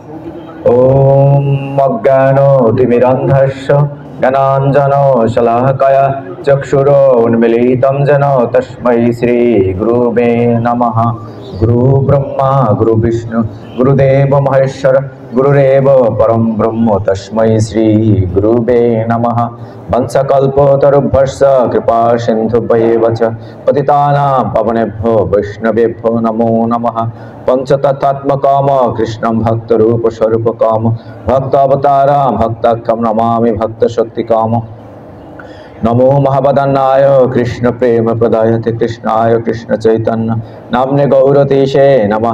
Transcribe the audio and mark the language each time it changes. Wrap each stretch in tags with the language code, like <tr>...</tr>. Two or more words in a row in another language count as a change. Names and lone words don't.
<sa>ওম অজ্ঞানতিমিরন্ধস্য জ্ঞানাঞ্জন শলাকয়া চক্ষুরোন্মিলিतं যেন তস্मै শ্রী গুরুবে নমঃ। গুরু ব্রহ্মা গুরু বিষ্ণু গুরুদেব মহেশ্বর গুরুরেব পরম ব্রহ্ম তস্मै শ্রী গুরুবে নমঃ। বংশকল্পতরুভ্যশ্চ কৃপা সিন্ধুভ্যৈব চ পতিতানাং পাবনেভ্যো বৈষ্ণবেভ্যো নমো নমঃ। পঞ্চতত্ত্বাত্মকম কৃষ্ণং ভক্তরূপস্বরূপকম ভক্ত অবতারং ভক্তাখ্যং নমামি ভক্তশক্তিকম। নমো মহাবদান্নায় কৃষ্ণ প্রেম প্রদায়তে কৃষ্ণায় কৃষ্ণ চৈতন্য নাম্নে গৌরতীশে নমঃ।</sa>